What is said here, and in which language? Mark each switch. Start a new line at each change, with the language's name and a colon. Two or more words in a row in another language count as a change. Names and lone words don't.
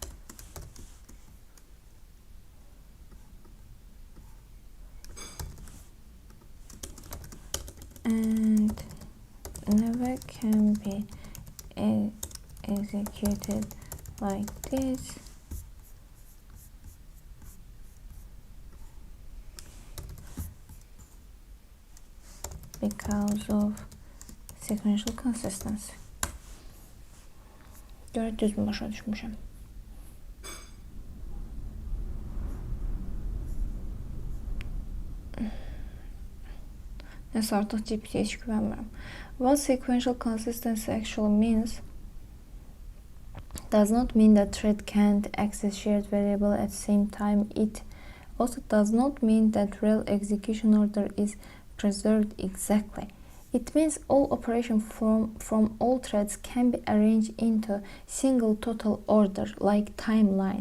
English: And never can be executed like this because of sequential consistency.
Azerbaijani: Görə düzmü başa düşmüşəm? Nəsə artıq GPT-yə heç güvənmirəm.
English: What sequential consistency actually means does not mean that thread can't access shared variable at the same time. It also does not mean that real execution order is preserved exactly. It means all operations from all threads can be arranged into single total order, like timeline.